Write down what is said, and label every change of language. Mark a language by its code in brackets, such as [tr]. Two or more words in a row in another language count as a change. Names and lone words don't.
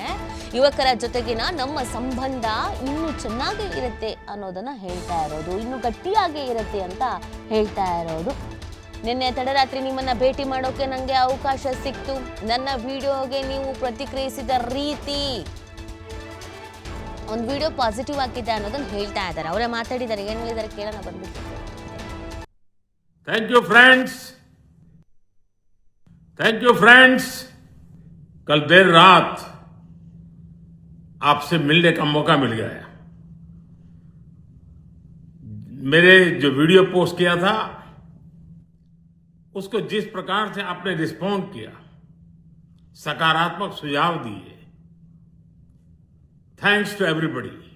[kn] ಯುವಕರ ಜೊತೆಗಿನ ನಮ್ಮ ಸಂಬಂಧ ಇನ್ನೂ ಚೆನ್ನಾಗಿ ಇರುತ್ತೆ ಅನ್ನೋದನ್ನ ಹೇಳ್ತಾ ಇರೋದು, ಇನ್ನೂ ಗಟ್ಟಿಯಾಗಿ ಇರುತ್ತೆ ಅಂತ ಹೇಳ್ತಾ ಇರೋದು. ನಿನ್ನೆ ತಡರಾತ್ರಿ ನಿಮ್ಮನ್ನ ಭೇಟಿ ಮಾಡೋಕೆ ನನಗೆ ಅವಕಾಶ ಸಿಕ್ತು. ನನ್ನ ವಿಡಿಯೋಗೆ ನೀವು ಪ್ರತಿಕ್ರಿಯಿಸಿದ ರೀತಿ ಒಂದು [en] video positive [kn] ಆಗಿದೆ ಅನ್ನೋದನ್ನ ಹೇಳ್ತಾ ಇದ್ದಾರೆ. ಅವರೇ ಮಾತಾಡಿದ್ದಾರೆ, ಏನು ಹೇಳಿದ್ದಾರೆ ಕೇಳೋಣ ಬಂದ್ಬಿಟ್ಟು. [en] thank you friends. [hi] कल देर रात आपसे मिलने का मौका मिल गया। मेरे जो वीडियो पोस्ट किया था उसको जिस प्रकार से आपने रिस्पॉन्ड किया, सकारात्मक सुझाव दिए, [en] thanks to everybody.